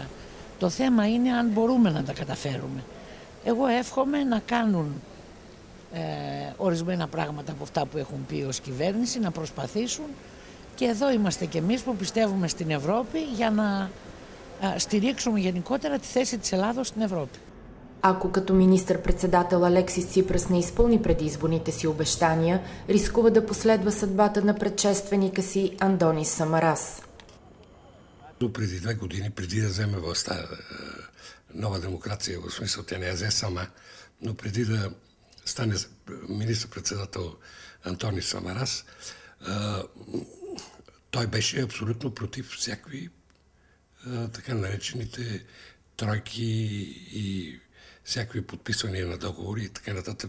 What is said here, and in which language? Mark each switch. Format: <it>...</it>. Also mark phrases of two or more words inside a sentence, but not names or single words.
<el>Το θέμα είναι αν μπορούμε να τα καταφέρουμε. Εγώ εύχομαι να κάνουν ορισμένα πράγματα από αυτά που έχουν πει ως κυβέρνηση, να προσπαθήσουν. Και εδώ είμαστε κι εμείς που πιστεύουμε στην Ευρώπη για να στηρίξουμε γενικότερα τη θέση της Ελλάδος στην Ευρώπη.</el> <bg>Ако като министър-председател Алексис Ципрас не изпълни предизборните си обещания, рискува да последва съдбата на предшественика си Андонис Самарас. Преди 2 години, преди да вземе властта Нова демокрация, в смисъл тя не я взе сама, но преди да стане министър-председател Антонис Самарас, той беше абсолютно против всякакви така наречените тройки и всякакви подписвания на договори и така нататък.</bg>